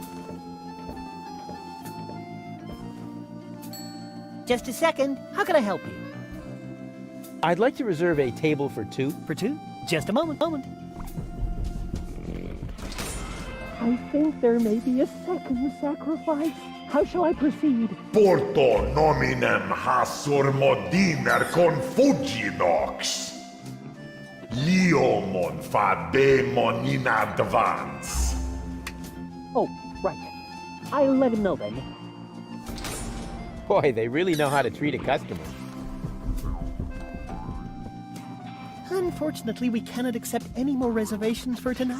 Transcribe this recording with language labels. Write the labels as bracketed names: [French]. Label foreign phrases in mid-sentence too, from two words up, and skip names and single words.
[English] Just a second. How can I help you? I'd like to reserve a table for two. For two? Just a moment. I think there may be a second sacrifice. How shall I proceed? Porto nominem hasurmodiner confugidox. Liomon fademon in advance. Oh, right. I'll let him know then. Boy, they really know how to treat a customer. Unfortunately, we cannot accept any more reservations for tonight.